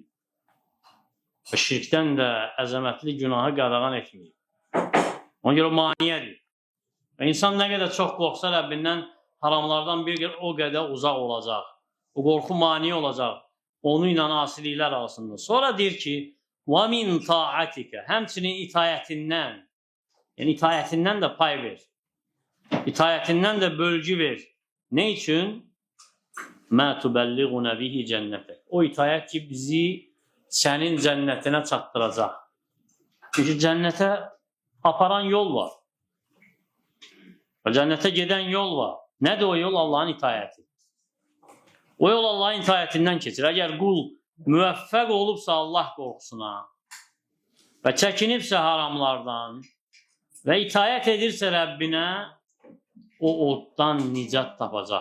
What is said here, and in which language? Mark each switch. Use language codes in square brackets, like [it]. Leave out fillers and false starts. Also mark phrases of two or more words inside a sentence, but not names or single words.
[az] Və şirkdən də əzəmətli günahı qadağan etməyib. Ona görə maniyədir. Və insan nə qədər çox qorxsa Rəbbindən haramlardan bir o qədər uzaq olacaq. O qorxu mani olacaq. Onu ilə asiliklər arasında. Sonra deyir ki, [ar] وَمِنْ طَاعَتِكَ [az] həmçinin itayətindən, yəni itayətindən də pay ver. İtayətindən də bölgü ver. Nə üçün? [ar] مَا تُبَلِّغُنَ بِهِ cənnətək. [az] O itayət ki, bizi sənin cənnətinə çatdıracaq. Çünki cənnətə aparan yol var. Cənnətə gedən yol var. Nədir o yol? Allahın itayəti. O yol Allahın itayətindən keçir. Əgər qul müvəffəq olubsa Allah qorxusuna və çəkinibsə haramlardan və itayət edirsə Rəbbinə, o oddan nicat tapacaq.